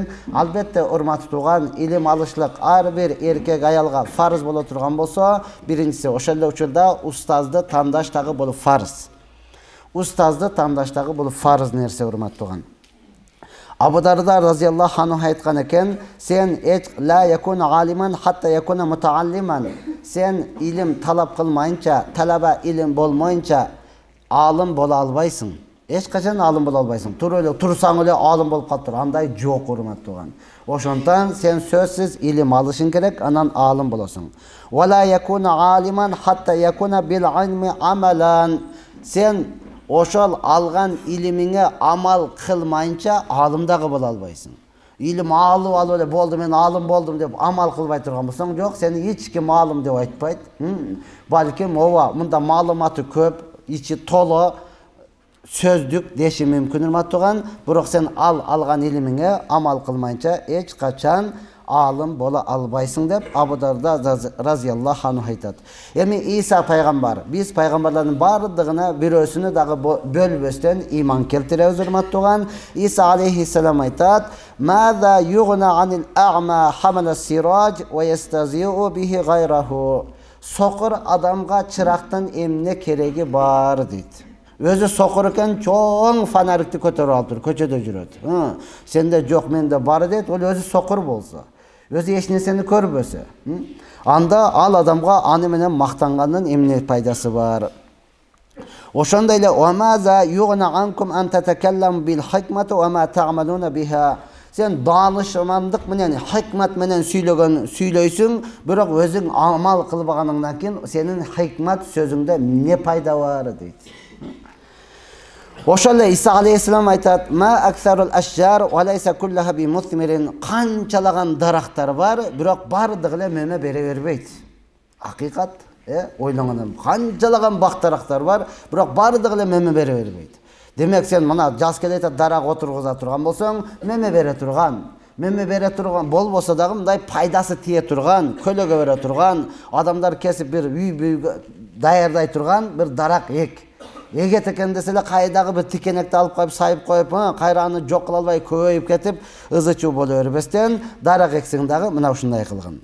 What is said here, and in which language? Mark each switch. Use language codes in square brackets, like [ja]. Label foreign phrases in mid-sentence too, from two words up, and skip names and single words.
[ky] Албетте урматтууган, илим алышлык ар бир эркек аялга фарыз боло турган болсо, биринчиси ошол эле учурда устазды тандаш дагы бул фарыз. Устазды тандаш дагы бул фарыз нерсе урматтууган. [ar] أبو الدرداء رضي الله عنه [ky] айткан экен: [ar] "Сен لا يكون عالما حتى يكون متعلما." [ky] Сен илим талап кылмайынча, талаба илим болмойынча алым боло албайсың. Эч качан алым боло албайсың. Турсаң эле алым болуп калыптыр. Андай жок урматтууган. Ошондон сен сөзсүз илим алышың керек, анан алым болосуң. [ar] "ولا يكون عالما حتى يكون بالعلم عاملا." [ky] Сен ошол алган илимиңе амал кылмайынча алым дагы боло албайсың. Илим алып эле болду, мен алым болдум деп амал кылбай турган болсоң, жок, сени эч ким алым деп айтпайт. Балким ооба, мында маалыматы көп, ичи толо, сөздүк деши мүмкүн урматтууган, бирок сен алган илимиңе амал кылмайынча эч качан алым боло албайсың деп Абу Дарда [ar] رضي الله عنه [ky] айтат. Эми Иса пайгамбар, биз пайгамбарлардын бардыгына бирөөсүнө дагы бөлбөстөн иман келтиребиз урматтууган. Иса алейхиссалам айтат: [ar] "ماذا يغني عن الأعمى حمل السراج ويستضيء به غيره." [ky] Сокур адамга чырактын эмне кереги бар дейт. Өзү сокур экен, чоң фонарикти көтөрүп алып көчөдө жүрөт. Сенде жок, менде бар дейт. Ол өзү сокур болсо, өзү эч нерсени көрбөсө, анда ал адамга аны менен мактанганын эмне пайдасы бар? Ошондой эле [ar] "وماذا يغني عنكم أن تتكلم بالحكمة وما تعملون بها." [ky] Сен данышмандык менен, хикмат менен сүйлөйсүң, бирок өзүң амал кылбаганыңдан кийин сенин хикмат сөзүңдө эмне пайда бар дейт. Ошол эле Иса алейхиссалам айтат: [ar] "ما أكثر الأشجار وليس كلها بمثمر." [ky] Канчалаган дарактар бар, бирок бардыгы эле мөмө бере бербейт. Акыйкат, ойлоңон, канчалаган бак дарактар бар, бирок бардыгы эле мөмө бере бербейт. Демек сен мына жаз келет дарак отургуза турган болсоң, мөмө бере турган болбосо дагы мындай пайдасы тие турган, көлөгө бере турган, адамдар кесип бир үй даярдай турган бир дарак эгет экен десе эле кайдагы бир тикенекти алып коюп сайып коюп, кайра аны жок кыла албай көбөйүп кетип, ызычуу боло бербестен дарак эксең дагы мына ушундай кылган.